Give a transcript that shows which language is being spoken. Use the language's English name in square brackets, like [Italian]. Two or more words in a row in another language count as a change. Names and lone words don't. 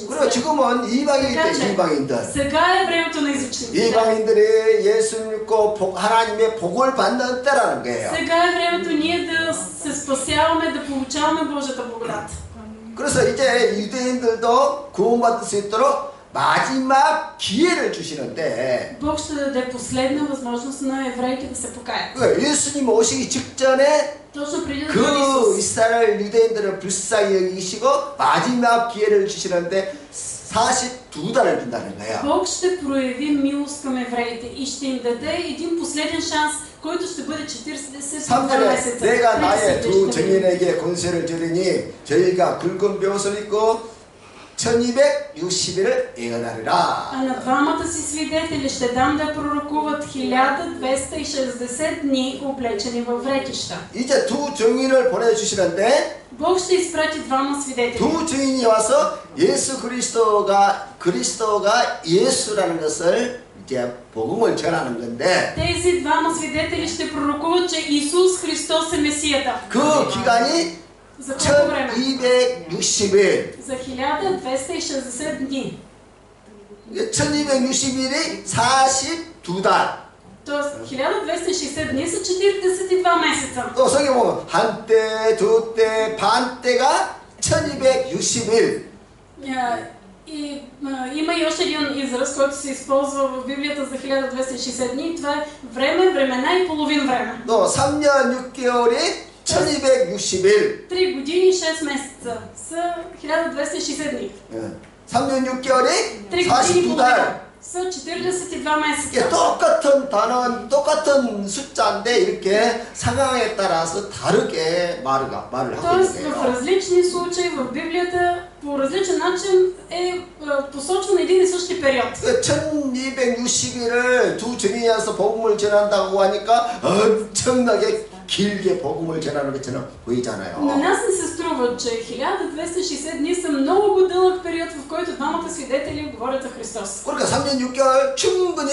[Korean] 그리고 지금은 이방인일 때 이방인들. [Bulgarian] Сега е времето на езичниците. [Korean] 이방인들이 예수 믿고 하나님의 복을 받는 때라는 거예요. [Bulgarian] Сега е времето ние да се спасяваме, да получаваме Божията благодат. [Korean] 그래서 이제 유대인들도 구원받을 수 있도록 마지막 기회를 주시는데 [Bulgarian] Бог ще даде последна възможност на евреите да се покаят. [Korean] 예수님 오시기 직전에 [Bulgarian] Точно преди да [Korean] 그 [Bulgarian] дойде Исус. [Korean] 이스라엘 유대인들을 불쌍히 여기시고 마지막 기회를 주시는데 42달을 준다는 거예요. [Bulgarian] Бог ще прояви милост към евреите и ще им даде един последен шанс, който ще бъде 42 месеца. [Korean] 내가 나의 두 증인에게 권세를 주리니 저희가 굵은 벼옷을 입고 1260일을 예언하리라. [Bulgarian] А на двамата си свидетели ще дам да пророкуват 1260 дни, облечени във вретища. [Korean] 이제 두 증인을 보내주시는데 [Bulgarian] Бог ще изпрати двама свидетели. [Korean] 두 증인이 와서 예수 그리스도가 예수라는 것을 이제 복음을 전하는 건데 [Bulgarian] Тези двама свидетели ще пророкуват, че Исус Христос е Месията. [Korean] 그 기간이 [Bulgarian] За колко време? [Korean] 1260일. [Bulgarian] За 1260 дни. [Korean] 1260일이 42달. [Bulgarian] Тоест 1260 дни са 42 месеца. [Korean] 또 성경 보면 한때, 두때, 반때가 1260일. [Bulgarian] И има и още един израз, който се използва в Библията за 1260 дни. Това е време, времена и половин време. [Korean] 또 3년 6개월이 1260일. [Bulgarian] 3 години и 6 месеца са 1260 дни. [Korean] 3년 6개월이 [Bulgarian] 3 години и [Korean] 42달. [Bulgarian] половина са 42 месеца. [Korean] 똑같은 단어는 똑같은 숫자인데 이렇게 상황에 따라서 다르게 말을 하고 [Bulgarian] Тоест [Korean] 있는 [Bulgarian] в [Korean] 거예요. [Bulgarian] различни случаи в Библията по различен начин е посочван един и същи период. [Korean] 1260일을 두 증인이어서 복음을 전한다고 하니까 엄청나게 길게 복음을 전하는 것처럼 보이잖아요. [Bulgarian] На нас не се струва, че 1260 дни са много дълъг период, в който двамата свидетели говорят за Христос. [Korean] 그러니까 3년 6개월 충분히